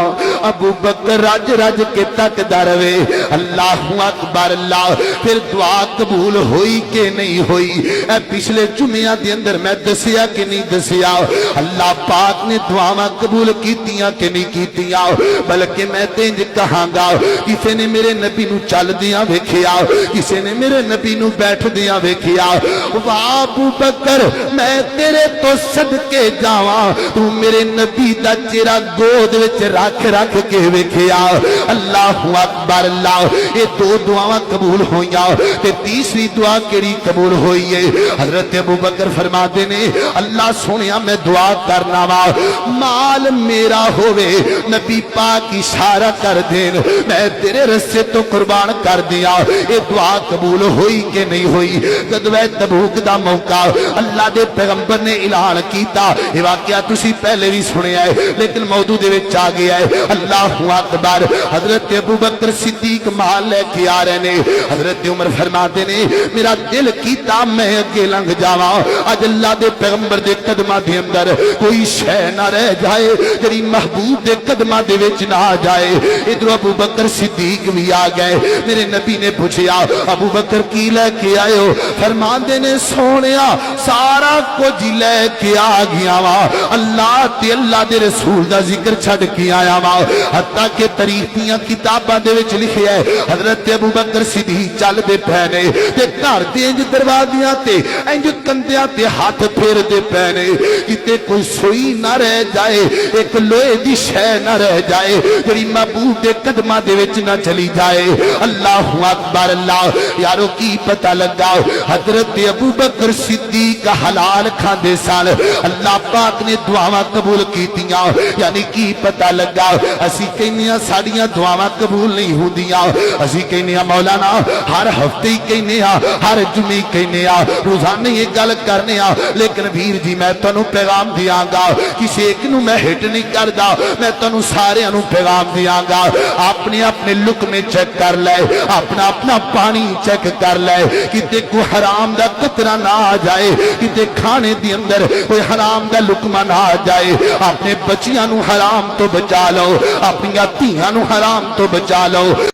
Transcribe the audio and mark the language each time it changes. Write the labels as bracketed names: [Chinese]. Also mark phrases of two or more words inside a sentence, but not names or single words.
[Punjabi] ابو بکر رج رج کے تک دروے۔ [Arabic] اللہ اکبر۔ [Punjabi] اللہ پھر دعا قبول ہوئی کہ نہیں ہوئی؟ اے پچھلے جمعہ دے اندر میں دسیا کہ نہیں دسیا؟ اللہ پاک نے دعاواں قبول کیتیاں کہ نہیں کیتیاں؟ بلکہ میں تینج کہاں گا کسی نے میرے نبی نو چل دیاں ویکھیا، کسی نے میرے نبی نو بیٹھ دیاں ویکھیا۔ واہ ابو بکر میں تیرے تو صدقے جاواں تو میرے نبی دا چہرہ گود وچ رکھ رکھ کے ویکھیا۔ [Arabic] اللہ اکبر۔ [Punjabi] اللہ یہ دو دعاواں قبول ہوئیاں تے تیسری دعا کیڑی قبول ہوئی ہے؟ حضرت ابو بکر فرماتے نے اللہ سونیا میں دعا کرنا وا مال میرا ہووے نبی پاک اشارہ کر دین میں تیرے رستے تو قربان کر دیا۔ یہ دعا قبول ہوئی کہ نہیں ہوئی؟ غزوہ تبوک دا موقع اللہ دے پیغمبر نے اعلان کیتا، یہ واقعہ تسی پہلے بھی سنیا ہے لیکن موضوع دے وچ آ گیا ہے۔ [Arabic] اللہ اکبر۔ [Punjabi] حضرت ابو بکر صدیق مال لے کے آ رہے نے۔ حضرت عمر فرماتے نے میرا دل کیتا میں اگے لنگ جاواں، اج اللہ دے پیغمبر دے قدماں دے اندر کوئی شے نہ رہ جائے جڑی محبوب دے قدماں دے وچ نہ آ جائے۔ ادھر ابو بکر صدیق بھی آ گئے۔ میرے نبی نے پوچھیا ابو بکر کی لے کے آئے ہو؟ فرماندے نے سونیا سارا کچھ لے کے آ گیا وا، اللہ تے اللہ دے رسول دا ذکر چھڈ کے آیا وا۔ حتیٰ کہ تاریخ دیاں کتاباں دے وچ لکھیا ہے حضرت ابو بکر صدیق چل دے پے نے تے گھر دے انج دروازیاں تے انج کندیاں تے ہاتھ پھیر دے پے نے کتے کوئی سوئی نہ رہ جائے، ایک لوہے دی شے نہ رہ جائے جڑی محبوب دے قدماں دے وچ نہ چلی جائے۔ [Arabic] اللہ اکبر [Punjabi] اللہ یارو کی پتہ لگا حضرت ابو بکر صدیق حلال کھاندے سن، اللہ پاک نے دعاواں قبول کیتیاں، یعنی کی پتہ لگا اسی کہنے ساڈیاں دعاواں قبول نہیں ہوندیاں، اسی کہنے مولانا ہر ہفتے ہی کہنے ہر جمعے کہنے روزانہ یہ گل کرنے لیکن ویر جی میں تانوں پیغام دیاں گا کسی ایک نو میں ہٹ نہیں کردا، میں تانوں سارے نو پیغام دیاں گا اپنے اپنے لقمے چیک کر لے، اپنا اپنا پانی چیک کر لے کتے کوئی حرام دا قطرہ نہ آ جائے، کتے کھانے دی اندر کوئی حرام دا لقمہ نہ آ جائے، اپنے بچیاں نو حرام تو بچا لو، اپنی دھیاں نو حرام تو بچا لو۔